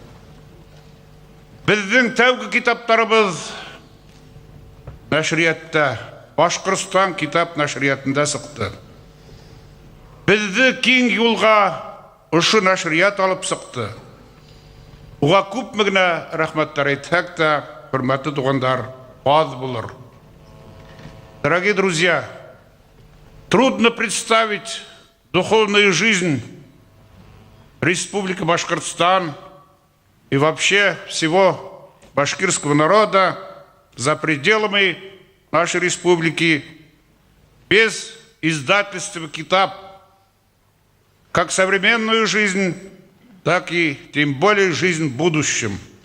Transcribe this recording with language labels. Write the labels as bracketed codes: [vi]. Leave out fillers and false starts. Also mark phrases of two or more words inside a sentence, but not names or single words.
[ba] Безнең тәүге китаптарыбыз нәшриятта, Башкортстан китап нәшриятында сыкты. Безне киң юлга ушы нәшрият алып сыкты. Уга күпме генә рәхмәтләр әйтсәк тә, хөрмәтле тугандар, аз булыр. [ru] Дорогие друзья, трудно представить духовную жизнь Республики Башкортостан и вообще всего башкирского народа за пределами нашей республики без издательства «Китап», как современную жизнь, так и тем более жизнь в будущем.